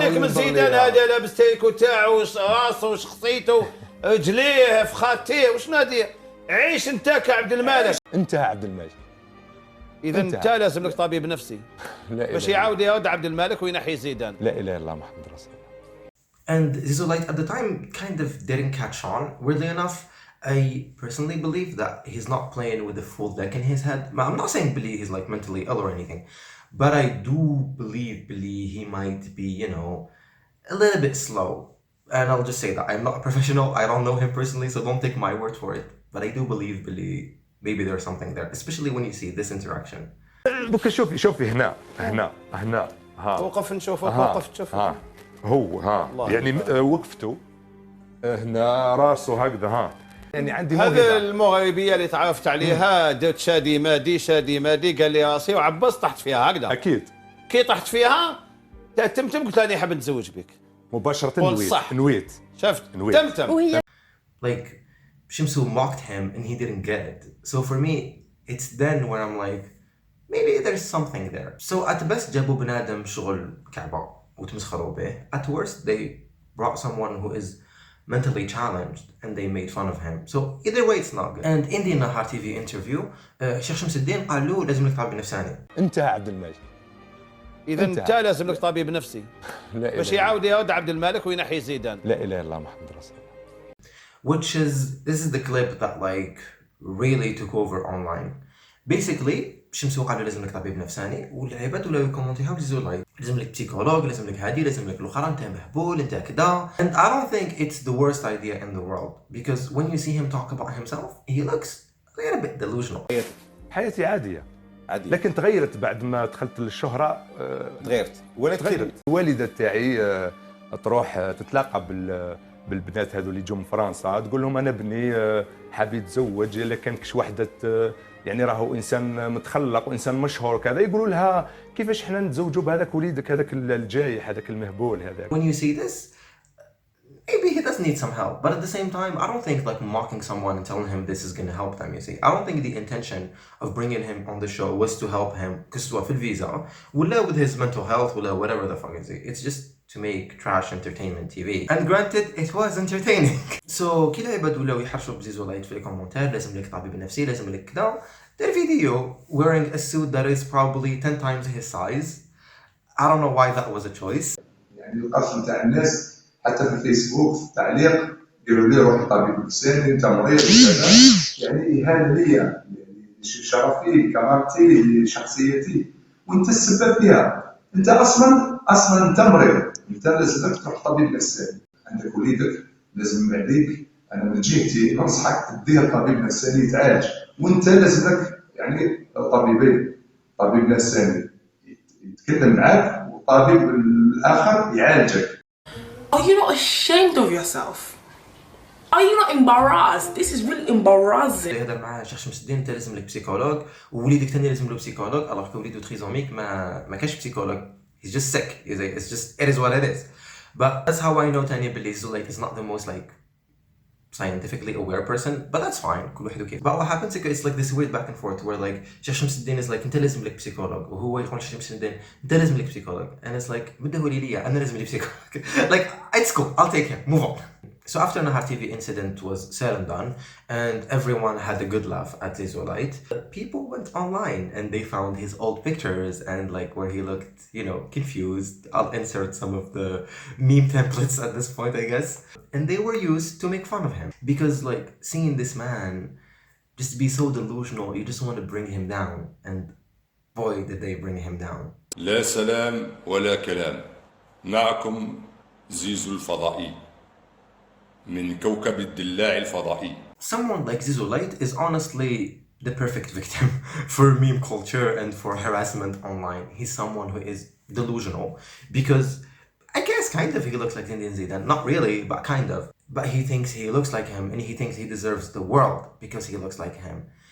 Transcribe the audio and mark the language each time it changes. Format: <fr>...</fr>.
<ar>خليك من زيدان هذا لابس تيكو تاعو راسه وشخصيته رجليه فخاتيه وشنو هادي. عيش انت كعبد الملك. انت عبد الملك. اذا انت لازم لك طبيب نفسي باش يعاود يرد عبد الملك وينحي زيدان. لا اله الا الله محمد رسول الله.</ar> <en>And Zizou Lite at the time kind of didn't catch on. Weirdly enough, I personally believe that he's not playing with a full deck in his head. I'm not saying Billy he's like mentally ill or anything, but I do believe Billy he might be, you know, a little bit slow. And I'll just say that I'm not a professional. I don't know him personally, so don't take my word for it. But I do believe Billy, maybe there's something there, especially when you see this interaction.</en> <ar>دوكا شوفي هنا ها وقف نشوفك وقف تشوفك ها هو ها يعني وقفته هنا راسه هكذا يعني عندي هذا المغربيه اللي تعرفت عليها درت شادي مادي قال لي راسي وعبس طحت فيها هكذا. اكيد كي طحت فيها تمتم قلت راني حاب نتزوج بك مباشره. نويت شفت تمتم. وهي</ar> <en>Like Shimsu mocked him and he didn't get it. So for me, it's then when I'm like, maybe there's something there. So at best</en> <ar>جابوا بنادم شغل كعبة وتمسخروا به.</ar> <en>At worst they brought someone who is mentally challenged and they made fun of him. So either way it's not good. And in the Ennahar TV interview,</en> <ar>شيخ شمس الدين قال له لازم لك طبيب نفساني. انت عبد الملك. اذا انت لازم لك طبيب نفسي باش يعاود يرد عبد الملك وينحي زيدان. لا اله الا الله محمد رسول الله.</ar> <en>Which is, this is the clip that like really took over online.</en> <ar>Basically شمسو قالوا لازم لك طبيب نفساني والعباد ولاو يكومونتيها بزيزو لايت. لازم لك بسيكولوج، لازم لك هادي، لازم لك الاخرى، انت مهبول، انت كذا.</ar> <en>And I don't think it's the worst idea in the world because when you see him talk about himself he looks a little bit delusional.</en> <ar>حياتي عاديه لكن تغيرت بعد ما دخلت للشهره. تغيرت ولا تغيرت. الوالده تاعي تروح تتلاقى بالبنات هذو اللي جو من فرنسا، تقول لهم انا بني حاب يتزوج، الا كان كش وحده يعني راهو انسان متخلق وانسان مشهور كذا، يقولوا لها كيفاش حنا نتزوجوا بهذاك وليدك هذاك الجايح هذاك المهبول هذاك.</ar> <en>When you see this, maybe he does need some help, but at the same time, I don't think like mocking someone and telling him this is going to help them, you see. I don't think the intention of bringing him on the show was to help him because</en> <ar>في الفيزا ولا</ar> <en>with his mental health</en> <ar>ولا</ar> <en>whatever the fuck is it. It's just to make trash entertainment TV. And granted, it was entertaining.</en> <ar>So كي العباد ولاو يحرشوا بزيزو لايت في الكومنتات، لازم لك طبيب نفسي، لازم لك كذا.</ar> <en>Their video wearing a suit that is probably 10 times his size. I don't know why that was a choice.</en> <ar>يعني القصد نتاع الناس حتى في الفيسبوك في التعليق يقولوا لي روح طبيب نفساني انت مريض وكذا، يعني اهانه ليا شرفي كرامتي شخصيتي وانت السبب فيها. انت اصلا انت مريض، انت لازمك تروح طبيب نفساني، عندك وليدك لازم عليك انا من جهتي ننصحك تديه طبيب نفساني يتعالج، وانت لازمك يعني طبيب نفساني يتكلم معاك والطبيب الاخر يعالجك.</ar> <en>Are you not ashamed of yourself? Are you not embarrassed? This is really embarrassing.</en> <ar>هذا مع شيخ شمس الدين انت لازم لك بسيكولوج ووليدك ثاني لازم له بسيكولوج،</ar> <fr>alors que</fr> <ar>وليده تريزوميك ما كاش بسيكولوج.</ar> <en>He's just sick. It's just it is what it is. But that's how I know</en> <ar>ثاني باللي</ar> <en>Zizou Lite is not the most like scientifically aware person, but that's fine.</en> <ar>كل واحد وكيف.</ar> <en>But what happens is it's like this weird back and forth where like</en> <ar>شيخ شمس الدين</ar> <en>is like</en> <ar>انت لازم لك بسيكولوج وهو يقول شيخ شمس الدين انت لازم لك بسيكولوج</ar> <en>and it's like</en> <ar>بده هو ليا انا لازم لي بسيكولوج.</ar> <en>Like it's cool. I'll take him. Move on. So after Ennahar TV incident was said and done, and everyone had a good laugh at Zizou Lite, people went online and they found his old pictures and like where he looked, you know, confused. I'll insert some of the meme templates at this point, I guess. And they were used to make fun of him because like seeing this man just be so delusional, you just want to bring him down, and boy did they bring him down.</en> <ar>لا سلام ولا كلام، معكم زيزو الفضائي من كوكب الدلاع الفضائي.</ar> <en>Someone like Zizou Lite is honestly the perfect victim for meme culture and for harassment online. He's someone who is delusional because I guess kind of he looks like Indian Zidane. Not really, but kind of. But he thinks he looks like him and he thinks he deserves the world because he looks like him.</en>